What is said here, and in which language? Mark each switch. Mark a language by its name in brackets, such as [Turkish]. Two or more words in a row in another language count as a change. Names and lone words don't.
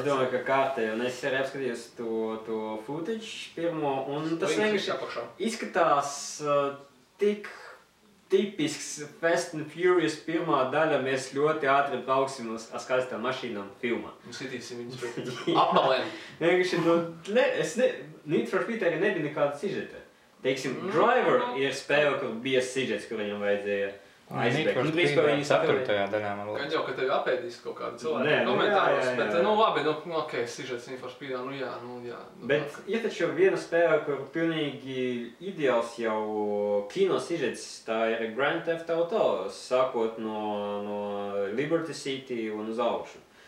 [Latvian] Es domāju, ka kārtējā, un es arī apskatījos to footage pirmo, un tas vienkārši izskatās tik tipisks Fast and Furious pirmā daļa, mēs ļoti ātri brauksim uz skaistām mašīnām filmā. Un sitīsim viņus pret apmalēm. Vienkārši, Need for Speed arī nebija nekāda sižeta. Teiksim, Driver ir spēle, kur bija sižets, kur viņam vajadzēja aizbēgt. Need for Speed 4. daļā, man liekas. Gan jau, ka tevi apēdīs kaut kādi cilvēki komentāros, bet labi, ok, sižets Need for Speedā, jā. Bet ir taču viena spēle, kur pilnīgi ideāls jau kino sižets, tā ir Grand Theft Auto, sākot no Liberty City un uz augšu.